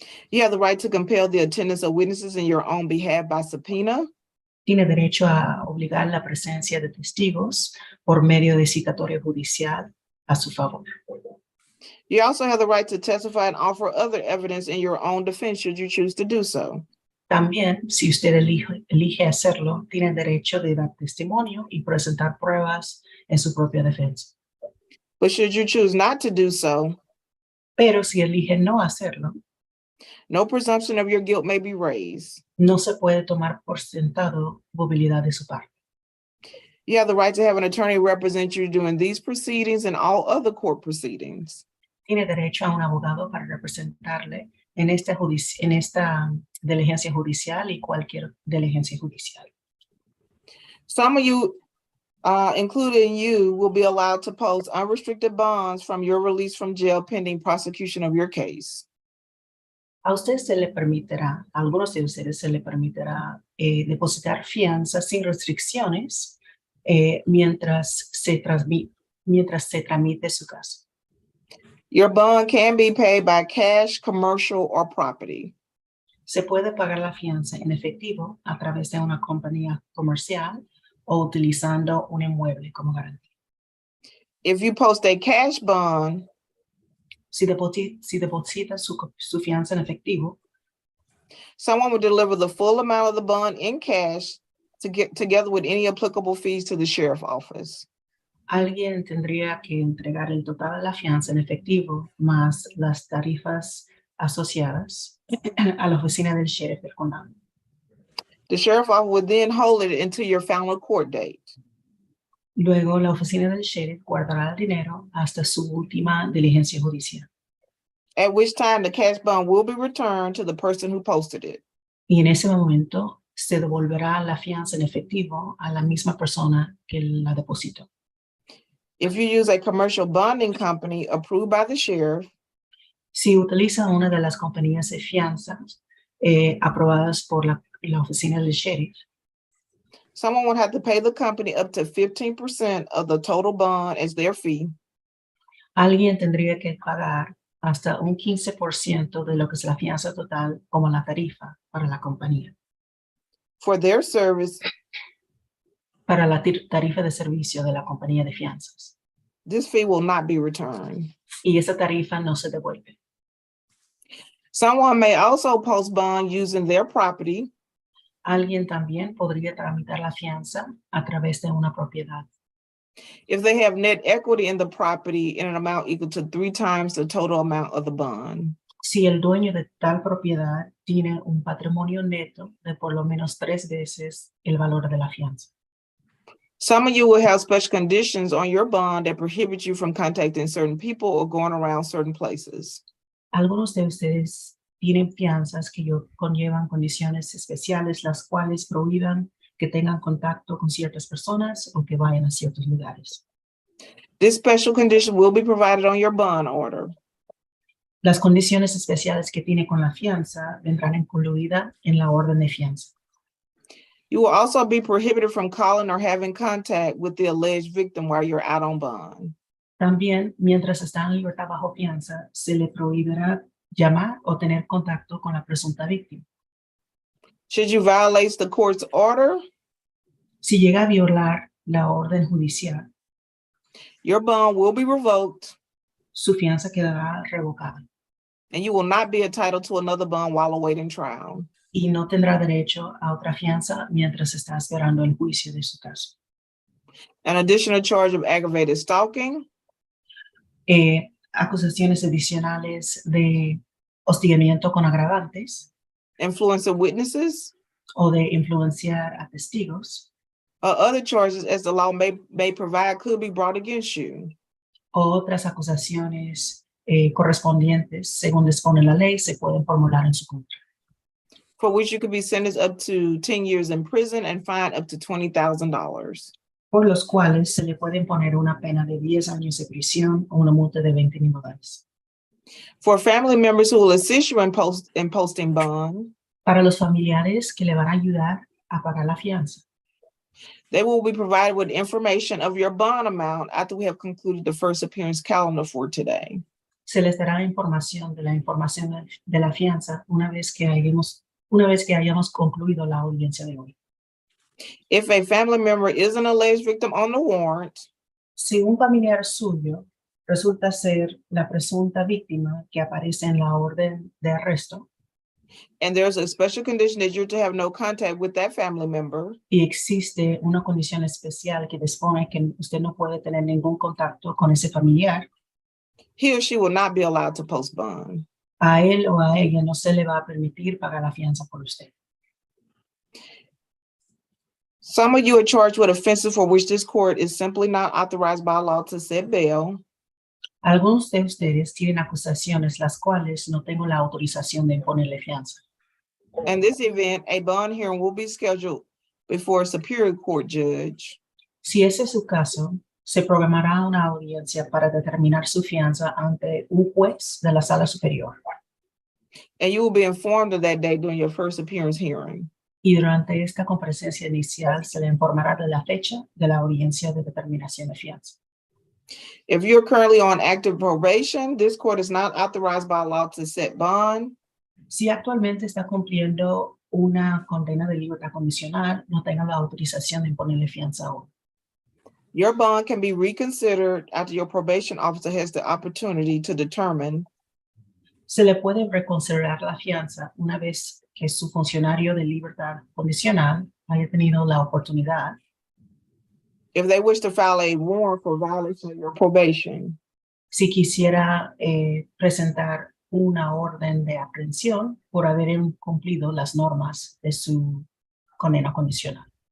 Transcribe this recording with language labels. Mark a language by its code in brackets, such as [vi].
[en] You have the right to compel the attendance of witnesses in your own behalf by subpoena. [es] Tiene derecho a obligar la presencia de testigos por medio de citatorio judicial a su favor. [en] You also have the right to testify and offer other evidence in your own defense should you choose to do so. [es] También, si usted elige hacerlo, tiene derecho de dar testimonio y presentar pruebas en su propia defensa. [en] But should you choose not to do so, [es] Pero si elige no hacerlo, [en] no presumption of your guilt may be raised. [es] no se puede tomar por sentado culpabilidad de su parte. [en] You have the right to have an attorney represent you during these proceedings and all other court proceedings. [es] Tiene derecho a un abogado para representarle en esta diligencia judicial y cualquier diligencia judicial. [en] Some of you, including you, will be allowed to post unrestricted bonds from your release from jail pending prosecution of your case. [es] A usted se le permitirá, a algunos de ustedes se le permitirá depositar fianza sin restricciones mientras se tramite su caso. [en] Your bond can be paid by cash, commercial, or property. [es] Se puede pagar la fianza en efectivo a través de una compañía comercial o utilizando un inmueble como garantía. [en] If you post a cash bond, [es] Si deposita su fianza en efectivo, [en] someone will deliver the full amount of the bond in cash together with any applicable fees to the sheriff's office. [es] alguien tendría que entregar el total de la fianza en efectivo más las tarifas asociadas a la oficina del sheriff del condado. [en] The sheriff's office would then hold it until your final court date. [es] Luego, la oficina del sheriff guardará el dinero hasta su última diligencia judicial. [en] At which time the cash bond will be returned to the person who posted it. [es] Y en ese momento se devolverá la fianza en efectivo a la misma persona que la depositó. [en] If you use a commercial bonding company approved by the sheriff, [es] Si utiliza una de las compañías de fianzas aprobadas por la oficina del sheriff, [en] someone would have to pay the company up to 15% of the total bond as their fee. [es] alguien tendría que pagar hasta un 15% de lo que es la fianza total como la tarifa para la compañía, [en] For their service, [es] para la tarifa de servicio de la compañía de fianzas. [en] this fee will not be returned. [es] Y esa tarifa no se devuelve. [en] Someone may also post bond using their property, [es] Alguien también podría tramitar la fianza a través de una propiedad. [en] if they have net equity in the property in an amount equal to 3 times the total amount of the bond. [es] Si el dueño de tal propiedad tiene un patrimonio neto de por lo menos 3 veces el valor de la fianza. [en] Some of you will have special conditions on your bond that prohibit you from contacting certain people or going around certain places. [es] Algunos de ustedes tienen fianzas que conllevan condiciones especiales, las cuales prohíban que tengan contacto con ciertas personas o que vayan a ciertos lugares. [en] This special condition will be provided on your bond order. [es] Las condiciones especiales que tiene con la fianza vendrán incluidas en la orden de fianza. [en] You will also be prohibited from calling or having contact with the alleged victim while you're out on bond. [es] También, mientras está en libertad bajo fianza, se le prohibirá llamar o tener contacto con la presunta víctima. [en] Should you violate the court's order, [es] Si llega a violar la orden judicial, [en] your bond will be revoked [es] su fianza quedará revocada [en] and you will not be entitled to another bond while awaiting trial. [es] y no tendrá derecho a otra fianza mientras está esperando el juicio de su caso. [en] An additional charge of aggravated stalking, [es] Acusaciones adicionales de hostigamiento con agravantes [en] influence of witnesses, [es] o de influenciar a testigos [en] other charges as the law may provide could be brought against you. [es] o otras acusaciones correspondientes, según dispone la ley, se pueden formular en su contra, [en] for which you could be sentenced up to 10 years in prison and fined up to $20,000. [es] por los cuales se le puede imponer una pena de 10 años de prisión o una multa de $20,000. [en] For family members who will assist you in posting bond, [es] Para los familiares que le van a ayudar a pagar la fianza, [en] they will be provided with information of your bond amount after we have concluded the first appearance calendar for today. [es] se les dará información de la fianza una vez que hayamos concluido la audiencia de hoy. [en] If a family member is an alleged victim on the warrant, [es] Si un familiar suyo resulta ser la presunta víctima que aparece en la orden de arresto [en] and there's a special condition that you're to have no contact with that family member, [es] y existe una condición especial que dispone que usted no puede tener ningún contacto con ese familiar, [en] he or she will not be allowed to post bond. [es] a él o a ella no se le va a permitir pagar la fianza por usted. [en] Some of you are charged with offenses for which this court is simply not authorized by law to set bail. [es] Algunos de ustedes tienen acusaciones las cuales no tengo la autorización de imponerle fianza. [en] In this event, a bond hearing will be scheduled before a superior court judge. [es] Si ese es su caso, se programará una audiencia para determinar su fianza ante un juez de la sala superior. [en] And you will be informed of that day during your first appearance hearing. [es] Y durante esta comparecencia inicial se le informará de la fecha de la audiencia de determinación de fianza. [en] If you're currently on active probation, this court is not authorized by law to set bond. [es] Si actualmente está cumpliendo una condena de libertad condicional, no tenga la autorización de imponerle fianza aún. [en] Your bond can be reconsidered after your probation officer has the opportunity to determine [es] Se le puede reconsiderar la fianza una vez que su funcionario de libertad condicional haya tenido la oportunidad, [en] if they wish to file a warrant for violation of your probation. [es] si quisiera presentar una orden de aprehensión por haber incumplido las normas de su condena condicional.